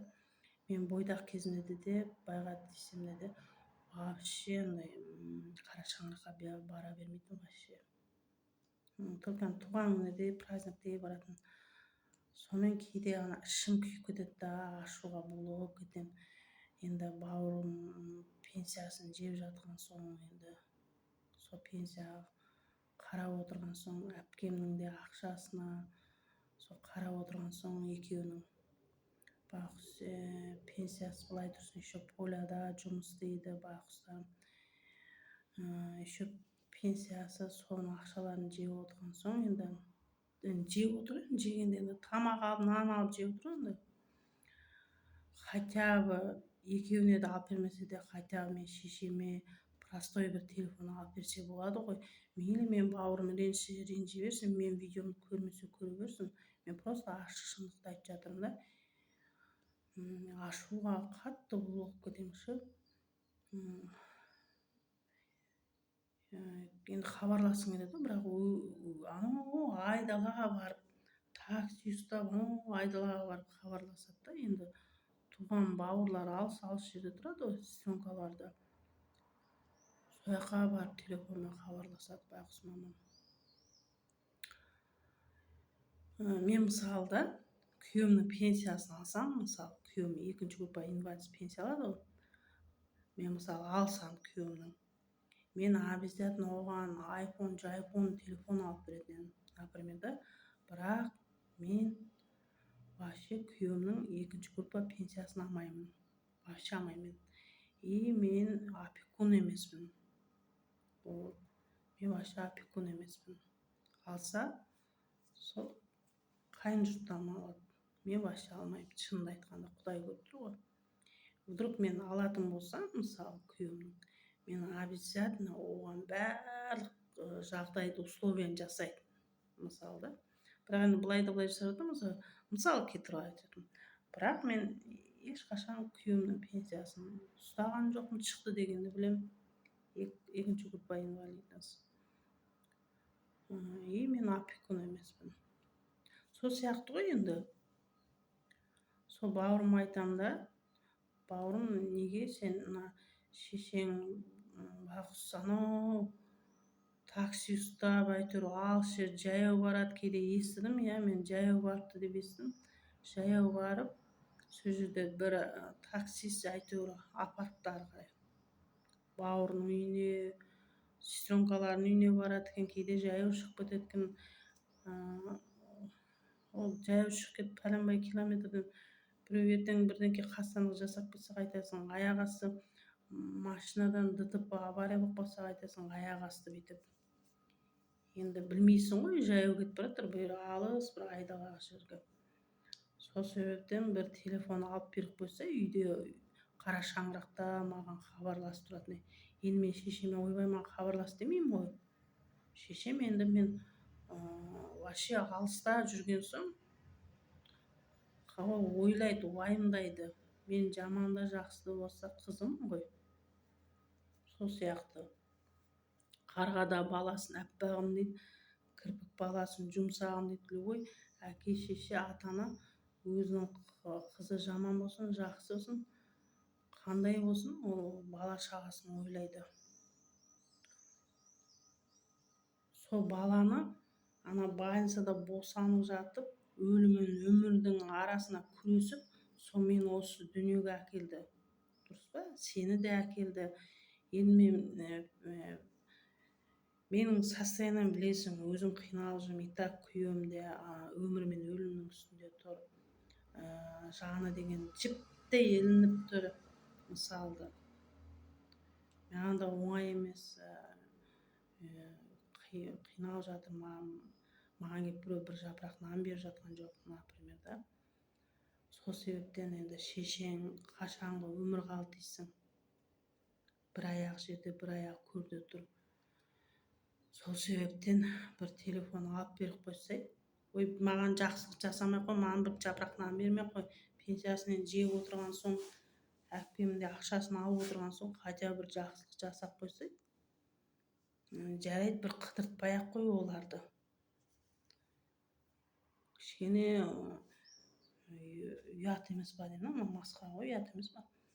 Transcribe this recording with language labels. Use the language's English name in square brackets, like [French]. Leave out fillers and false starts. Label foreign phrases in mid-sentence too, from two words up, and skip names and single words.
[Kyrgyz] Мен бойдак кезимде де байга тийсем де вообще андай кара шаңыракка бара бермейтин вообще. Только тууган күнү праздник баратын. Сонун кээде ана ичим күйүп кетет да, ашууга булыгып кетем. Енді бауырым пенсиясын жеп жаткан соң енді сол пенсияга карап отурган соң, апкемдин де акчасына сол карап отурган соң экөөнүн байкуш пенсиясы былай турсун еще поляда жумуш істейди байкуштан. Еще пенсиясы сонун акчаларын жеп отурган соң енді жеп отуруп жегенде енді тамак алып, нан алып жеп отуруп [Russian] хотя бы [Kyrgyz] экөөнү да алып бермесе де, [Russian] хотя бы [Kyrgyz] мен шешеме простой бир телефон алып берсе болду го. Мейли менин бауырым ренжи берсин, менин видеомду көрмөсө көрө берсин. Мен просто ачык шындыкты айтып жатырмын да. Ашууга катты булыгып кетемчи. Енді кабарлашкым келет да, бирок анау айдалага барып, такси уставп, анау айдалага барып кабарлашат да. Енді тууган бауырлар алыс жерде турат го, сестренкаларды. Сол жака барып телефон менен кабарлашат байкуш мамам. Мен мисалы да күйөөмдүн пенсиясын алсам, мисалы күйөөм 2-группа инвалид пенсия алат го. Мен мисалы алсам күйөөмдүн, мен обязательно оган айфон телефон алып берет едим, например да. Бирок мен вообще күйөөмдүн 2-группа пенсиясын алмаймын. Вообще алмаймын. И мен опекун эмесмин. Мен вообще опекун эмесмин. Алса, сол кайын журттан алат. Мен вообще алмайм, чынын айтканда, Кудай көрүп тур го. Вдруг мен алатын болсам, мисалы күйөөмдүн, мен обязательно оган баардык жагдайды, условияны жасайт. Мисалы да. Бирок эми былай да былай жасап атам, мисалы келтирип айтып жатам. Бирок мен эч качан күйөөмдүн пенсиясын устаган жокмун, чыкты дегенди билем. [Russian] 2-группа инвалидность. [Kyrgyz] И мен опекун эмесмин. Сол сыяктуу го енді. Сол бауырыма айтам да, бауырым, неге сен мына шешең байкуш анау такси уставп, әйтеуір алыс жер жаяу барат, кээде эстидим, мен жаяу барыпты деп эстидим. Жаяу барып, сол жерде бир таксист әйтеуір апарыпты ары карай. Бауырынын үйүнө, сестренкаларынын үйүнө барат экен, кээде жаяу чыгып кетет экен. Ол жаяу чыгып кетип паленбай километрден бирөө эртең бирдеңке кастандык жасап кетсе кайтасың, аяк асты машинадан [Russian] ДТП авария [Kyrgyz] болуп калса кайтасың, аяк асты бүтүп. Енді билмейсиң го, жаяу кетип баратыр, бул жер алыс бир айдалак жерге. Сол себептен бир телефон алып берип койсо, үйдө кара шаңыракта мага кабарлашып турат. Эми мен шешеме ойбай мага кабарлаш демейм го. Шешем енді мен вообще алыста жүрген соң ойлойт, уайымдайды. Мен жаман да жакшы да болсо кызымын го. Сол сыяктуу. Карга да баласын аппагым дейт, кирпик баласын жумшагым дейт эле го. Аке, шеше, ата-ана өзүнүн кызы жаман болсун, жакшы болсун, кандай болсун, ол бала чагасын ойлойт. Сол баланы ана больницада босанып жатып, өлүм менен өмүрдүн арасына күрөшүп, сол мени осы дүйнөгө акелди. Дурус па? Сени де акелди. Эми менин состояниямды билесиң, өзүм кыйналып жүрүм. И так күйөөм де өмүр менен өлүмдүн үстүндө тур. Жаны деген жиптей илинип тур, мисалы. Мага да оңой эмес. Кыйналып жатырмын. Мага келип бирөө бир жапырак нан берип жаткан жок, например да. Сол себептен енді шешең качанга өмүр калды дейсиң. Бир аяк жерде, бир аяк көрдө тур. Сол себептен бир телефон алып берип койсой, ой мага жакшылык жасамай кой, мага бир жапырак нан бермей кой, [Kazakh] пенсиясын жеп отырған соң, әпкемде ақшасын алып отырған соң, хотя бір жақсылық жасап қойсай, жарайды, бір қыдыртпай ақ қой оларды. Кішкене ұят емес па деймін, масқара ғой, ұят емес па.